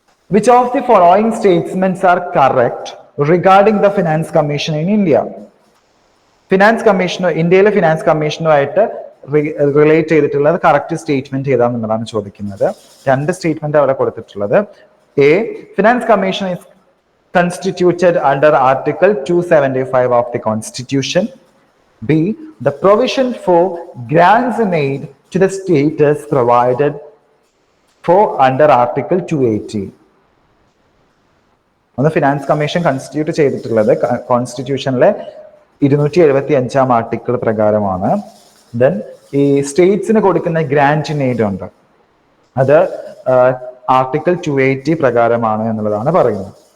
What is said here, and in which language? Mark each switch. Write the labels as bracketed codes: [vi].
[en] Which of the following statements are correct regarding the Finance Commission in India? [ml] Finance കമ്മീഷനോ ഇന്ത്യയിലെ finance കമ്മീഷനുമായിട്ട് relate ചെയ്തിട്ടുള്ളത് correct statement ഏതാണെന്നുള്ളതാണ് ചോദിക്കുന്നത്. രണ്ട് statement അവിടെ കൊടുത്തിട്ടുള്ളത്. [en] A, finance commission is constituted under Article 275 of the Constitution. B, the provision for grants and aid to the state is provided for under Article 280. [ml] ഒന്ന് finance commission constitute ചെയ്തിട്ടുള്ളത് കോൺസ്റ്റിറ്റ്യൂഷനിലെ 275 article പ്രകാരമാണ്. Then ഈ സ്റ്റേറ്റ്സിന് കൊടുക്കുന്ന grant in aid ഉണ്ട്, അത് article 280 പ്രകാരമാണ് എന്നുള്ളതാണ് പറയുന്നത്.